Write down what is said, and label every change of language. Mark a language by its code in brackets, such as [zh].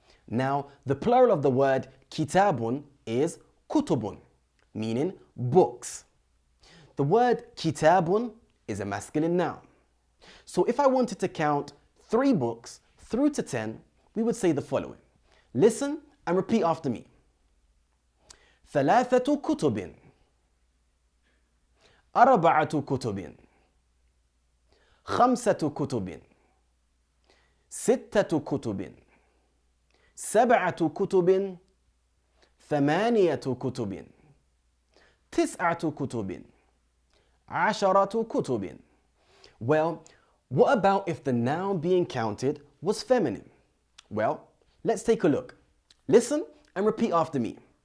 [en] Now, the plural of the word kitabun is kutubun, meaning books. The word kitabun is a masculine noun. So if I wanted to count 3 books through to 10, we would say the following. Listen and repeat after me. [ar] ثلاثة كتب 4 كتب 5 كتب 6 كتب 7 كتب 8 كتب 9 كتب 10 كتب. [en] Well, what about if the noun being counted was feminine? Well, let's take a look. Listen and repeat after me.